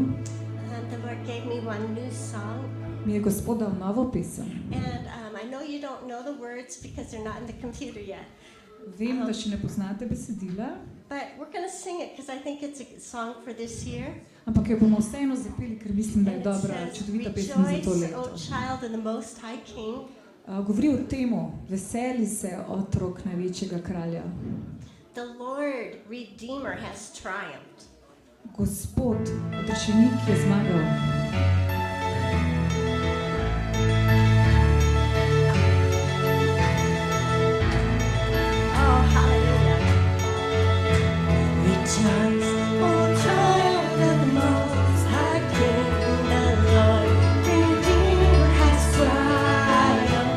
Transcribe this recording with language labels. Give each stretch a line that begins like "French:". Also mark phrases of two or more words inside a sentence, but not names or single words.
English: the Lord gave me one new song.
Slovenian: mi je Gospod dal novo pesem.
English: And I know you don't know the words because they're not in the computer yet.
Slovenian: Vem, da še ne poznate besedila,
English: But we're going to sing it because I think it's a song for this year.
Slovenian: ampak jo bomo vseeno zapeli, ker mislim, da je
English: And it
Slovenian: dobra, says, čudovita pesem za to Rejoice, leto.
English: O child in the Most High King.
Slovenian: Govori o temu, veseli se otrok največjega kralja.
English: The Lord, Redeemer, has triumphed.
Slovenian: Gospod, odrešenik je zmagal.
English: Oh, hallelujah. Rejoice, O child of the Most High King. The Lord, Redeemer, has triumphed.